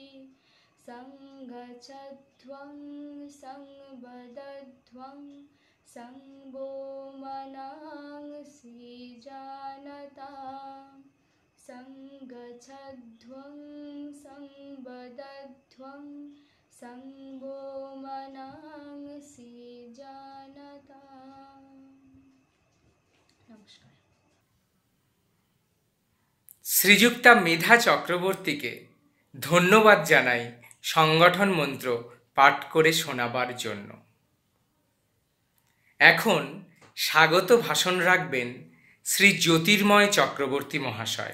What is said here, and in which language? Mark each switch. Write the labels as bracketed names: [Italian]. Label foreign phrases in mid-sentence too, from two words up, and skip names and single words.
[Sanskrit] सङ्गच्छध्वं संवदध्वं संवो मनांसि जानताम्। सङ्गच्छध्वं संवदध्वं संवो मनांसि जानताम्। नमस्कार। [Bangla] শ্রীযুক্তা মেধা চক্রবর্তীকে ধন্যবাদ জানাই সংগঠন মন্ত্র পাঠ করে শোনাবার জন্য। এখন স্বাগত ভাষণ রাখবেন শ্রী জ্যোতির্ময় চক্রবর্তী মহাশয়।